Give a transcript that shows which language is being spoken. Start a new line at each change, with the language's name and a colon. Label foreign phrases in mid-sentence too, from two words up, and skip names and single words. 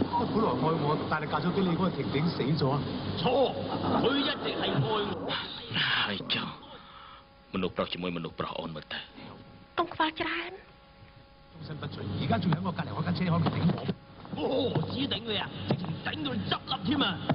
Cantonese: 本來愛我，但係嫁咗俾你嗰個婷婷死咗。錯，佢一直係愛我。
Khmer: ហើយចុះមនុស្សប្រុសជាមួយមនុស្សប្រុសអូនមើលទៅ កុំខ្វល់ច្រើន
Cantonese: 終身不遂，而家仲喺我隔離開間車可能頂我。哦，指頂你啊，直情頂到你執笠添啊！